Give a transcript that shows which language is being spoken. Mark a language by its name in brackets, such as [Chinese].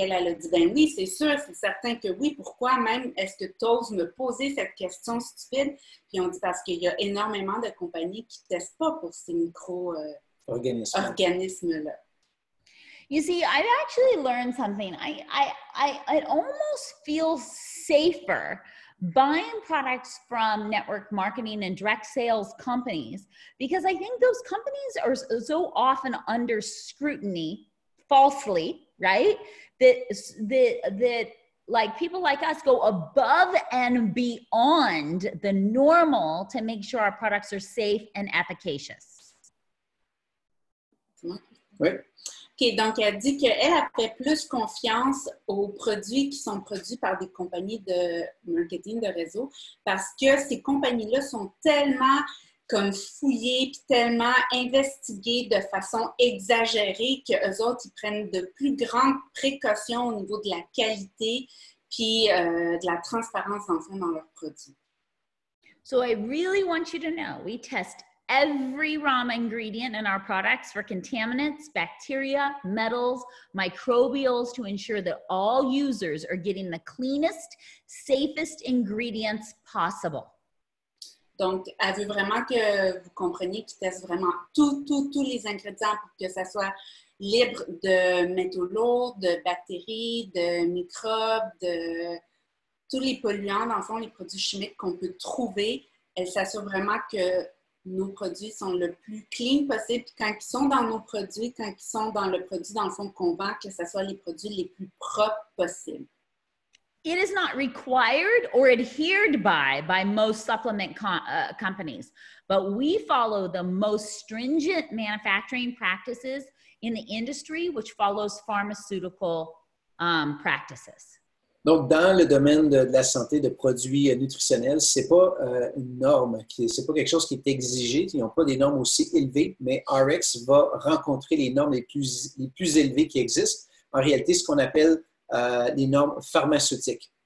[French] Puis elle a dit, ben oui, c'est sûr, c'est certain que oui. Pourquoi même est-ce que tu oses me poser cette question stupide? Puis on dit parce qu'il y a énormément de compagnies qui ne testent pas pour ces micro-organismes-là. [English] You see, I've actually learned something. I almost feel safer buying products from network marketing and direct sales companies because I think those companies are so often under scrutiny, falsely, right? That like people like us go above and beyond the normal to make sure our products are safe and efficacious. [French] Oui. OK, donc elle dit qu'elle a fait plus confiance aux produits qui sont produits par des compagnies de marketing de réseau parce que ces compagnies-là sont tellement comme fouillées puis tellement investiguées de façon exagérée qu'eux autres, ils prennent de plus grandes précautions au niveau de la qualité puis de la transparence dans le fond dans leurs produits. [English] So I really want you to know, we test every raw ingredient in our products for contaminants, bacteria, metals, microbials to ensure that all users are getting the cleanest, safest ingredients possible. [French] Donc, elle veut vraiment que vous compreniez qu'ils testent vraiment tous les ingrédients pour que ça soit libre de métaux lourds, de bactéries, de microbes, de tous les polluants, dans le fond, les produits chimiques qu'on peut trouver. Elle s'assure vraiment que nos produits sont le plus clean possible. Puis quand ils sont dans nos produits, quand ils sont dans le produit, dans le fond, qu'on vend, que ce soit les produits les plus propres possibles. [English] It is not required or adhered by most supplement companies, but we follow the most stringent manufacturing practices in the industry, which follows pharmaceutical practices. [French] Donc, dans le domaine de la santé de produits nutritionnels, ce n'est pas une norme, ce n'est pas quelque chose qui est exigé. Ils n'ont pas des normes aussi élevées, mais RX va rencontrer les normes les plus élevées qui existent. En réalité, ce qu'on appelle les normes pharmaceutiques.